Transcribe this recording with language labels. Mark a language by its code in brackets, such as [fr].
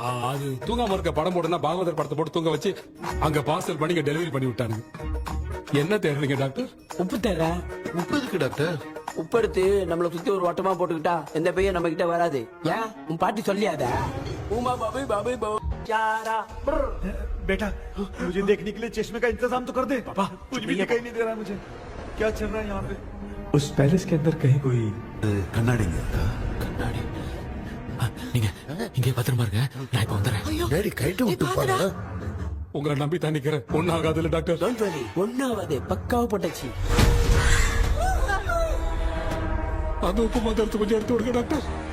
[ta] அது தூங்காம இருக்க படம் போடுனா பாகவதர் படத்தை போட்டு தூங்க வச்சு அங்க பார்சல் பண்ணி டெலிவரி பண்ணி விட்டானுங்க. என்ன தேடுறீங்க டாக்டர்? உப்பு தேட. உப்பு இருக்கு டாக்டர். உப்பு எடுத்து நம்மள சுத்தி ஒரு வட்டமா போட்டுக்கிட்டா எந்த பையன் நம்ம கிட்ட வராது. ஏன் உன் பாட்டி சொல்லியாத? உமா பாபு பாபு चारा [hi] बेटा मुझे देखने के लिए चश्मे का इंतजाम तो कर दे। पापा कुछ भी दिखाई नहीं दे रहा है मुझे, क्या चल रहा है यहाँ पे? उस पैलेस के अंदर कहीं कोई [ta] கண்ணாடி கண்ணாடி நீங்க இங்கே பத்திரமா இருங்க, நான் இப்ப வந்துடுறேன். டேடி கைட்டு விட்டு பாரு. உங்களை நம்பி தான் நிக்கிறேன். ஒன்னாகாதுல டாக்டர்? டோன்ட் வரி, ஒன்னாவது பக்காவா போட்டாச்சு. அந்த உப்பு மாத்திரத்தை கொஞ்சம் எடுத்து விடுங்க டாக்டர்.